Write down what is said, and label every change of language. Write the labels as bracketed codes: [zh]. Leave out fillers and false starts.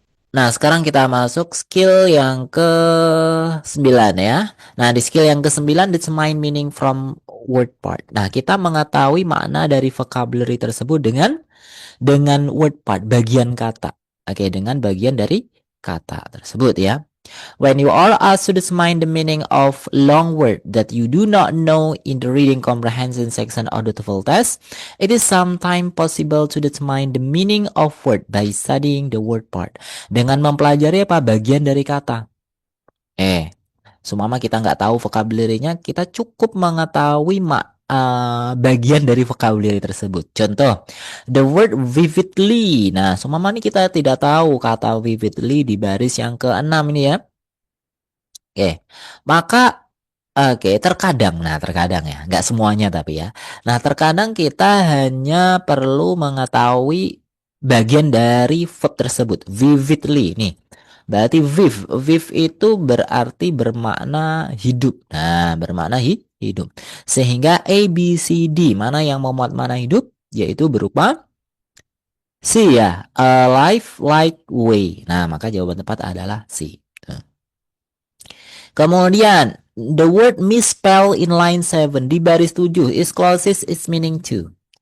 [id] Nah, sekarang kita masuk skill yang ke-9 ya. Nah, di skill yang ke-9 [en] determine meaning from word part. [id] Nah, kita mengetahui makna dari vocabulary tersebut dengan word part, bagian kata. Oke, dengan bagian dari kata tersebut ya. [en] When you are asked to determine the meaning of long word that you do not know in the reading comprehension section of the TOEFL test, it is sometimes possible to determine the meaning of word by studying the word part. [id] Dengan mempelajari apa? Bagian dari kata. Sumama kita nggak tahu vocabulary-nya, kita cukup mengetahui bagian dari vocabulary tersebut. Contoh, [en] the word vividly. [id] Nah, sumama ini kita tidak tahu kata vividly di baris yang ke-6 ini ya. Oke, maka terkadang ya, nggak semuanya tapi ya. Nah, terkadang kita hanya perlu mengetahui bagian dari verb tersebut, vividly nih. Berarti viv itu berarti bermakna hidup. Nah, bermakna hidup. Sehingga A, B, C, D, mana yang memuat mana hidup, yaitu berupa C ya, [en] a life like way. [id] Nah, maka jawaban tepat adalah C. [en] Kemudian, the word misspell in line 7 [id] di baris 7 [en] is closest its meaning to.